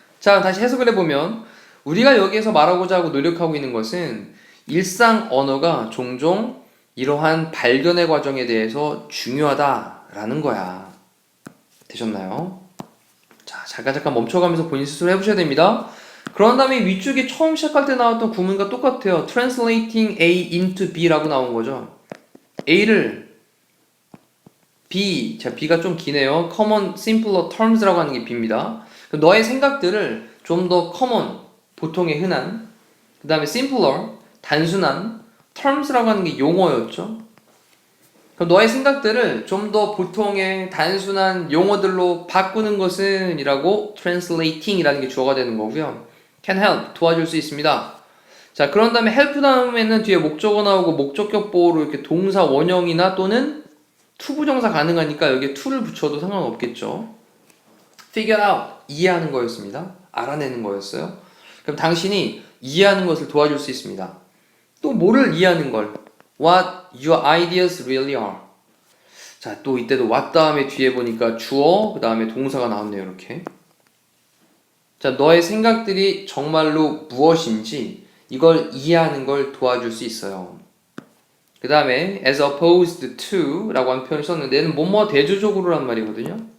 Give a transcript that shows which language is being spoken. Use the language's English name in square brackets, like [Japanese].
[Korean] 자, 다시 해석을 해보면 우리가 여기에서 말하고자 하고 노력하고 있는 것은 일상 언어가 종종 이러한 발견의 과정에 대해서 중요하다라는 거야. 되셨나요? 자, 잠깐 멈춰가면서 본인 스스로 해보셔야 됩니다. 그런 다음에 위쪽에 처음 시작할 때 나왔던 구문과 똑같아요. [English] Translating A into B [Korean] 라고 나온 거죠. A를 B, 자, B가 좀 기네요. [English] Common, simpler terms [Korean] 라고 하는 게 B입니다. 너의 생각들을 좀 더 [English] common, [Korean] 보통의 흔한, 그 다음에 [English] simpler, [Korean] 단순한, [English] terms [Korean] 라고 하는 게 용어였죠. 그럼 너의 생각들을 좀 더 보통의 단순한 용어들로 바꾸는 것은 이라고 translating 이라는 게 주어가 되는 거고요. [English] can help, [Korean] 도와줄 수 있습니다. 자, 그런 다음에 help 다음에는 뒤에 목적어 나오고 목적격 보호로 이렇게 동사 원형이나 또는 투부정사 가능하니까 여기에 to를 붙여도 상관없겠죠. [English] figure out, [Korean] 이해하는 거였습니다. 알아내는 거였어요. 그럼 당신이 이해하는 것을 도와줄 수 있습니다. 또 뭐를 이해하는 걸? [English] What your ideas really are. [Korean] 자, 또 이때도 what 다음에 뒤에 보니까 주어, 그 다음에 동사가 나왔네요. 이렇게. 자, 너의 생각들이 정말로 무엇인지 이걸 이해하는 걸 도와줄 수 있어요. 그 다음에 [English] as opposed to [Korean] 라고 한 표현을 썼는데 얘는 뭐뭐 대조적으로란 말이거든요.